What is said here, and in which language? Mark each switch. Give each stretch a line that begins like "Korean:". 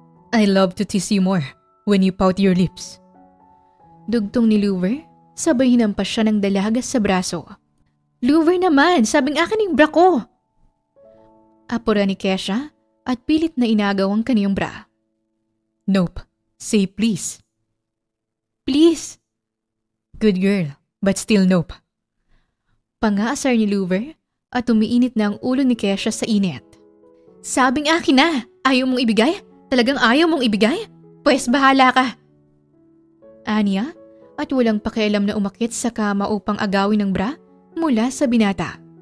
English: I love to tease you more when you pout your lips.
Filipino: Dugtong ni Louver, sabay hinampas siya ng dalaga sa braso. Louver naman, sabing akin yung bra ko. Apura ni Kesha at pilit na inagaw ang kaniyang bra.
English: Nope. Say please. Please. Good girl, but still nope.
Filipino: Pangaasar ni Louver at umiinit na ang ulo ni Kesha sa init. Sabing akin na, ayaw mong ibigay? Talagang ayaw mong ibigay? Pwes bahala ka. Anya at walang pakialam na umakyat sa kama upang agawin ng bra mula sa binata.